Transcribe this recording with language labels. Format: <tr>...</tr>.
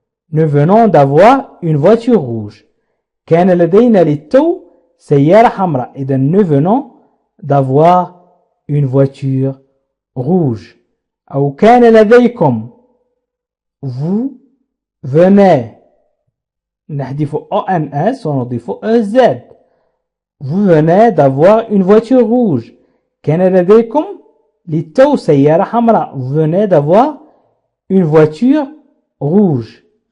<fr>Nous venons d'avoir une voiture rouge.</fr> <ar>كان لدينا للتو سيارة حمراء.</ar> <fr>إذا nous venons d'avoir une voiture rouge.</fr> <ar>أو كان لديكم</ar> <fr>vous venez</fr> <ar>نحذف ONS ونضيف EZ.</ar> <fr>Vous venez d'avoir une voiture rouge.</fr> <ar>كان لديكم للتو سيارة حمراء.</ar> <fr>Vous venez d'avoir une voiture rouge.</fr>